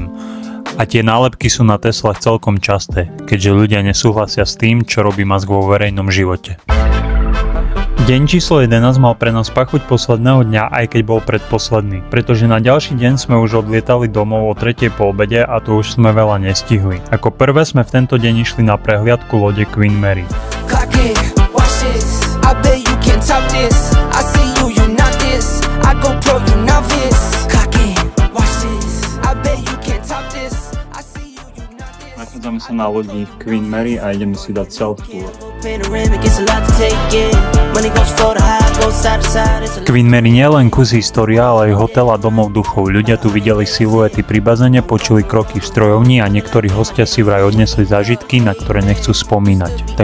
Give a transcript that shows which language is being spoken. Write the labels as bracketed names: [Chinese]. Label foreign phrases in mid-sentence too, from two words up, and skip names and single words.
[Slovak] A tie nálepky sú na Teslách celkom časté, keďže ľudia nesúhlasia s tým, čo robí Musk vo verejnom živote. Deň číslo 11 mal pre nás pachuť posledného dňa, aj keď bol predposledný, pretože na ďalší deň sme už odlietali domov o 3:00 po obede a to už sme veľa nestihli. Ako prvé sme v tento deň išli na prehliadku lode Queen Mary. [English] Top this, I see you, you not this. I go pro, you novice. Cock in, watch this. I bet you can't top this. I see you, you not this. [Slovak] Nachádzame sa na lodi Queen Mary a ideme si dať self-tour. Queen Mary nie je len kus história, ale aj hotel a domov duchov. Ľudia tu videli siluety pri bazéne, počuli kroky v strojovni a niektorí hostia si vraj odnesli zážitky, na ktoré nechcú spomínať.